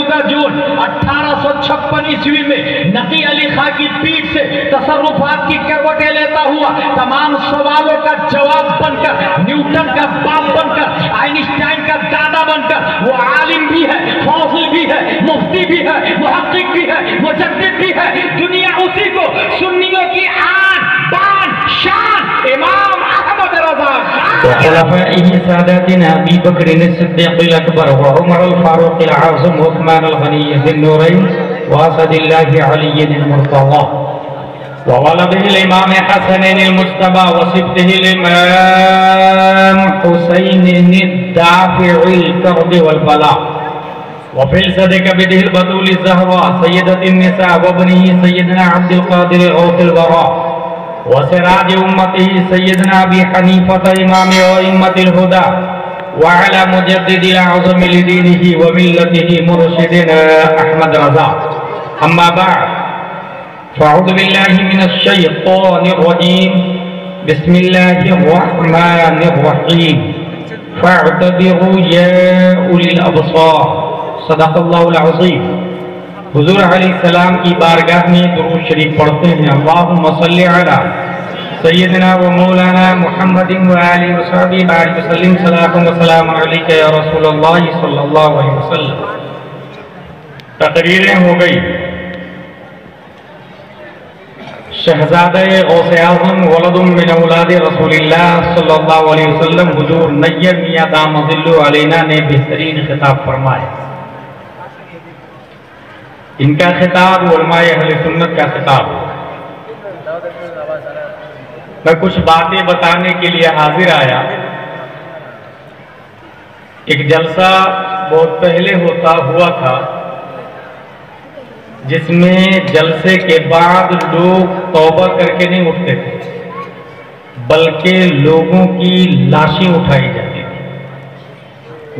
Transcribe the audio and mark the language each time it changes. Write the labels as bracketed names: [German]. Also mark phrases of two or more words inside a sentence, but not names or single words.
[Urdu] جون 1856 عیسوی میں نقی علی خاں کی پیٹھ سے تصرفات کی کروٹیں لیتا ہوا تمام سوالوں کا جواب بن کر، نیوٹن کا باپ بن کر، آئنسٹائن کا دادا بن کر، وہ عالم بھی ہے، فاضل بھی ہے، مفتی بھی ہے، محقق بھی ہے، مجدد بھی ہے. دنیا اسی کو سنیوں کی آن بان شان امام احمد رضا [Arabic] خلفاء ساداتنا أبي بكر صديق أكبر وعمر فاروق أعظم وعثمان غني ذي النورين وأسد الله علي مرتضى وولد الإمام حسن مجتبى وسبط الإمام حسين دافع الكرب والبلاء وفي الصدق بضع البتول زهراء سيدة النساء وبنيه سيدنا عبد القادر غوث الورى وسراج أمته سيدنا أبي حنيفة إمام أئمة الهدى وعلى مجدد الأعظم لدينه وملته مرشدنا أحمد رضا. أما بعد فأعوذ بالله من الشيطان الرجيم بسم الله الرحمن الرحيم فاعتبروا يا أولي الأبصار صدق الله العظيم. [Urdu] حضور علیہ السلام کی بارگاہ میں درود شریف پڑھتے ہیں. [Arabic] اللهم صل على سيدنا ومولانا محمد وآله وصحبه بارك وسلم صلاة وسلام عليك يا رسول الله صلى الله عليه وسلم. [Urdu] تقریریں ہو گئی۔ شہزادے غوث اعظم [Arabic] ولد من أولاد رسول الله صلى الله عليه وسلم [Urdu] حضور نیر میاں [Arabic] دام ظله علينا [Urdu] نے بہترین خطاب فرمایا. ان کا خطاب علمائے اہل سنت کا خطاب. میں کچھ باتیں بتانے کے لیے حاضر آیا. ایک جلسہ بہت پہلے ہوا تھا جس میں جلسے کے بعد لوگ توبہ کر کے نہیں اٹھتے تھے، بلکہ لوگوں کی لاشیں اٹھائی جاتی تھی.